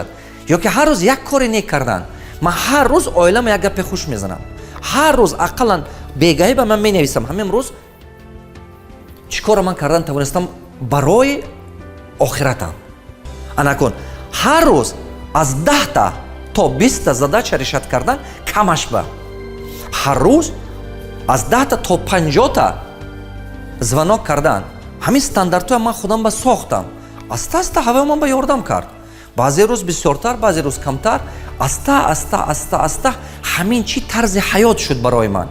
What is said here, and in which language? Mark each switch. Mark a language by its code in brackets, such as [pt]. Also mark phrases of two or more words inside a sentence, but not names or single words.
[tg] ё ки ҳар рӯз 1 кори нек кардан. ман ҳар рӯз оилама 1 гапи хуш мезанам. ҳар рӯз ақаллан бегаиба ман менависам ҳамин рӯз чӣ кора ман кардан тавонистам барои охиратам. Анакун ҳар рӯз аз 10 та то 20 та [ru] задача решат [tg] кардан камаш ба. ҳар рӯз аз 10 та то 50 та звонок кардан. ҳамин стандартҳои ман худам ба сохтам. Аста аста ҳавои ман ба ёрдам кард. баъзе рӯз бисёртар, баъзе рӯз камтар. Аста ҳамин чӣ тарзи ҳаёт шуд барои ман.